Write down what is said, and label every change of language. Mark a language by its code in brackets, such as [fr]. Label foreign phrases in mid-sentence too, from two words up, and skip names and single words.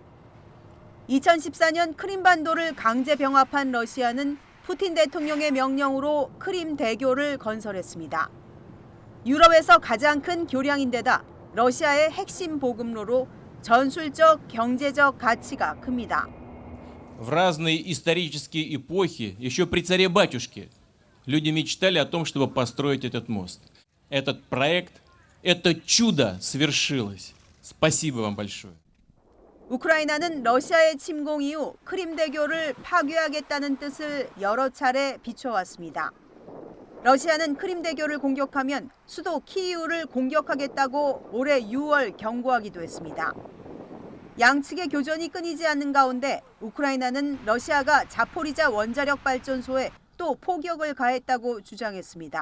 [ko] 2014년 크림반도를 강제 병합한 러시아는 푸틴 대통령의 명령으로 크림 대교를 건설했습니다. 유럽에서 가장 큰 교량인데다 러시아의 핵심 보급로로 전술적, 경제적 가치가 큽니다. [ru] В разные исторические эпохи, еще при царе-батюшке, люди мечтали о том, чтобы построить этот мост. этот проект, это чудо свершилось. Спасибо вам большое. [ko] 우크라이나는 러시아의 침공 이후 크림대교를 파괴하겠다는 뜻을 여러 차례 비춰왔습니다. 러시아는 크림대교를 공격하면 수도 키이우를 공격하겠다고 올해 6월 경고하기도 했습니다. 양측의 교전이 끊이지 않는 가운데 우크라이나는 러시아가 자포리자 원자력 발전소에 또 포격을 가했다고 주장했습니다.